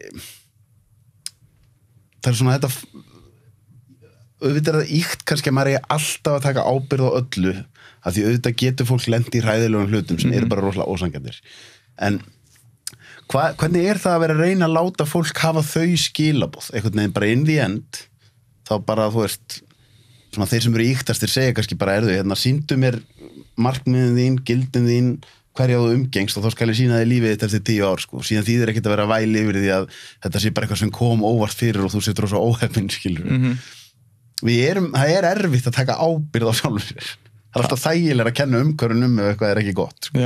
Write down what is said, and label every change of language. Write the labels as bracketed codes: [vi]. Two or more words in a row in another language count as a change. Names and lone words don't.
[is] það er svona þetta auðvitað er það íkt kannski að maður er alltaf að taka ábyrgð á öllu af því auðvitað getur fólk lent í hræðilegum hlutum sem eru bara rosalega ósangjarnir en hvernig er það að vera að reyna að láta fólk hafa þau skilaboð einhvern veginn bara [en] in the end [is] þá bara þú veist svona þeir sem eru íktastir segja kannski bara sýndu mér markmiðin þín, gildin þín hverja þú umgengst og þá skal ég sýna þig lífið þetta eftir 10 ár sko. Síðan þýðir ekkert að vera væli yfir því að þetta sé bara eitthvað sem kom óvart fyrir og þú setur rosa óheppinn skilur það er erfitt að taka ábyrgð á sjálfum sér það er alltaf þægilega að kenna umhverfum ef eitthvað er ekki gott sko.